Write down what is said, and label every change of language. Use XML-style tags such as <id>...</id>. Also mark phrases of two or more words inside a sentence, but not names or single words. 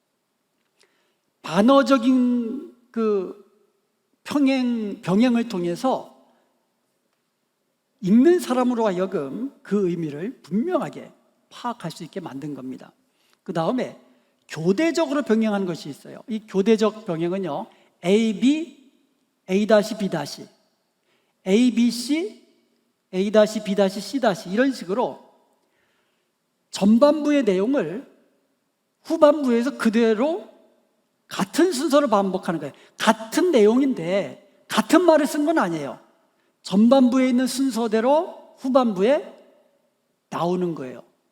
<ko>반어적인 그 병행을 통해서 읽는 사람으로 하여금 그 의미를 분명하게 파악할 수 있게 만든 겁니다. 그 다음에 교대적으로 병행하는 것이 있어요. 이 교대적 병행은요, A, B, A-B', A, B, C, A-B', C' 이런 식으로 전반부의 내용을 후반부에서 그대로 같은 순서로 반복하는 거예요. 같은 내용인데 같은 말을 쓴 건 아니에요. 전반부에 있는 순서대로 후반부에 나오는 거예요.</ko>